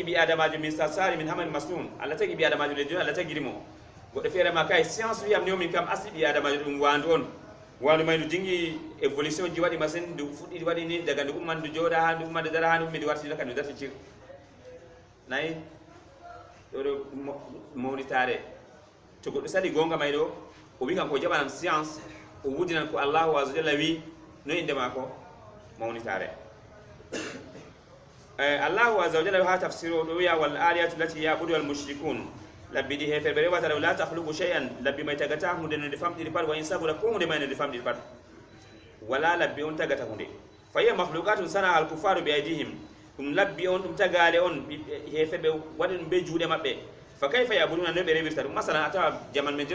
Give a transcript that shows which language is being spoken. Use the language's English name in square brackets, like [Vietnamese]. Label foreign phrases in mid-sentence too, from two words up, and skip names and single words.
[Fula] ɓi adamajo min sarsari min hamal masnun Allah tagi ɓi adamajo le joni Allah tagirimo goɗɗo feere ma kay science wiyam ni o min kam asli ɓi adamajo ɗum wandu on wandu may ndu jinggi évolution ji waɗi machine ndu fuɗɗi waɗi ni daga ndu umman ndu jooɗa ha ndu umman ndu dara ha ndu ummi ndu wartida ka ndu darticir nayi ɗo ɗo mawnitare to goɗɗo sali gonga may ɗo o wi kan ko jaɓanan science o wudinan ko [Arabic] الله عز جل [Fula] wi no inde mako mawnitare [Arabic] الله عز وجل [Fula] ha tafsiro ɗo wiya [Arabic] والآلهة التي يعبد المشركون [Fula] labbi ɗi hefe ɓe rewata ɗo [Arabic] لا تخلق شيئا [Fula] labbi may tagata hunde no nde famɗiri pat wa in sabura ko hunde may no nde famɗiri pat wala labbi on tagata hunde [Arabic] فهي مخلوقات صنع الكفار بأيديهم [Fula] ɗum labbi on ɗum tagale on hefe ɓe waɗi ɗum be juuɗe maɓɓe [Arabic] فكيف يعبدون [Fula] no ɓe rewirta ɗum masalan a tawa jaman men